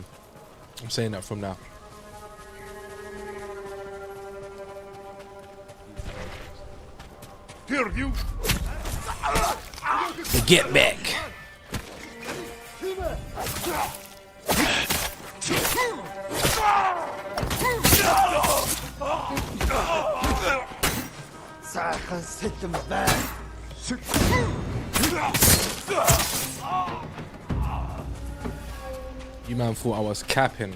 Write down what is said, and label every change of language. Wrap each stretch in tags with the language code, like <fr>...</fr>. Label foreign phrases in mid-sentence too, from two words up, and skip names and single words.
<en>I'm saying that from now. Get back.</en> <mn>Сайхан сэтэн бай.</mn> <en>You man thought I was capping.</en>